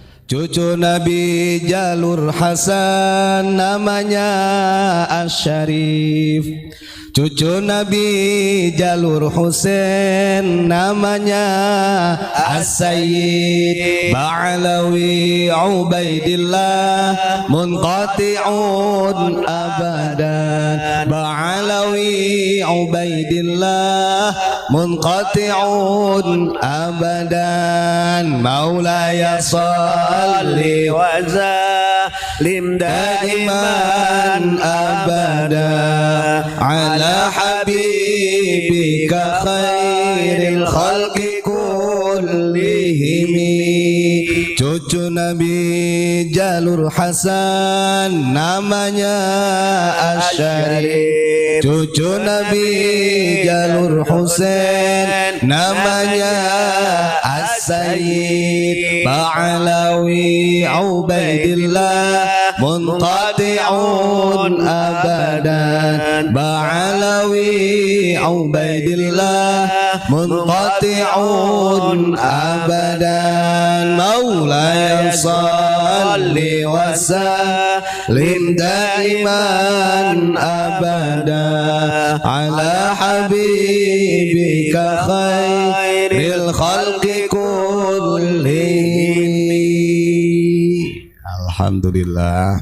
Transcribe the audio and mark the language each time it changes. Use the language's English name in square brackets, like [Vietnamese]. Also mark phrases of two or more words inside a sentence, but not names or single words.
[Indonesian] Cucu Nabi Jalur Hasan namanya Asy-Syarif. Cucu Nabi Jalur Husain namanya As-Sayyid. [Arabic] باعلوي عبيد الله منقطع أبدا. باعلوي عبيد الله منقطع أبدا. مولاي صل وسلم دائما أبدا على حبيبك خير الخلق كلهم. [Indonesian] Cucu Nabi Jalur Hasan namanya Asy-Syarif. Cucu Nabi Jalur Husain namanya As-Sayyid. [Arabic] باعلوي عبيد الله منقطع أبدا. باعلوي عبيد الله منقطع أبدا. مولاي صل وسلم دائما أبدا على حبيبك خير الخلق كلهم. الحمد لله.